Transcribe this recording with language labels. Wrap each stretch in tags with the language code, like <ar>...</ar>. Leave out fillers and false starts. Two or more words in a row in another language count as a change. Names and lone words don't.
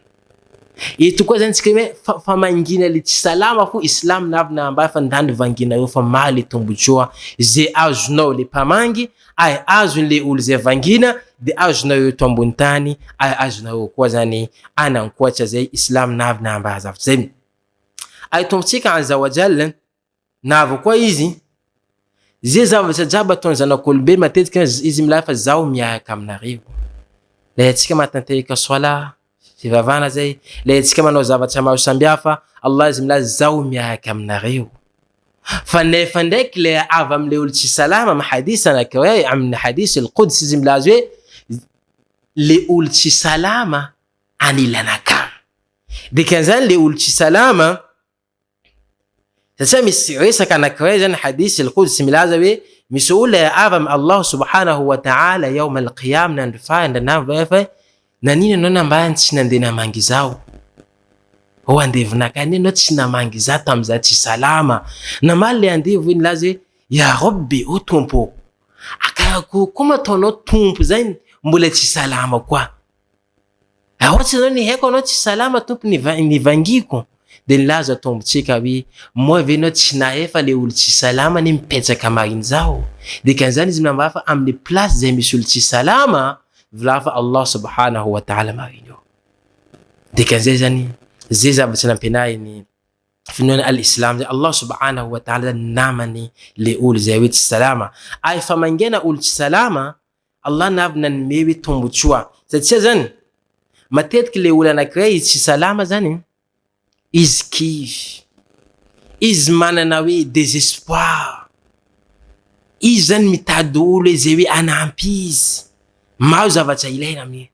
<mg>Eto koa zany tsika hoe fa mangina le tsy salama fo Islam navy namba fa ndany vangina eo fa maro le tombotsoa zay azonao le mpamangy, ay azon'le olo zay vangina, de azonao eto ambony tany, ay azonao koa zany anankoatra zay Islam navy namba zavatra zay. Ay tombotsika</mg> <ar>عز وجل</ar> <mg>navy koa izy zay zavatra jiaby ataony zanak'olombelo matetika izy milaza fa zaho miaraka aminareo. Le atsika matanteraka sola fivavahana zay, le atsika manao zavatra maro sambihafa, Allah izy milaza zaho miaraka aminareo. Fa nefa ndraiky le avy am'le olo tsy salama amin'ny hadisi anankiray, amin'ny hadisi al-Quds izy milaza hoe le olo tsy salama anilanakamy. Dikan'izany le olo tsy salama satria misy resaka anankiray zany hadisi al-Quds milaza hoe misy olo avy amin'ny Allah</mg> <ar>سبحانه وتعالى يوم القيامة</ar> <mg>nandro fahy ndanavy fa nanina anao nambany tsy nandeha namangy zao, o andevinaka any anao tsy namangy za tam'za tsy salama. Namaly le andevo nilaza hoe</mg> <ar>يا ربي</ar> <mg>o tompo, akako koa mataonao tompo zay mbola tsy salama koa. Ohatsy anao ny haiko anao tsy salama tompo nivangiko. De nilaza tombotsika hoe moa ve anao tsy nahefa le olo tsy salama ne mipetraka mariny zao. Dikan'izany izy minamba fa amin'ny place zay misy olo tsy salama vilafa Allah</mg> <ar>سبحانه وتعالى</ar> <mg>mariny eo. Dikan'izay zany zay zavatra nampianay ny finoana al-Islam zay Allah</mg> <ar>سبحانه وتعالى</ar> <mg>namany le olo zay hoe tsy salama. Ay fa mangena olo tsy salama Allah navy nanome hoe tombotsoa satria zany matetiky le olo anankiray tsy salama zany izy kivy, izy manana hoe désespoir, izy zany mitady olo zay hoe anampy izy, maro zavatra ilaina aminy.</mg>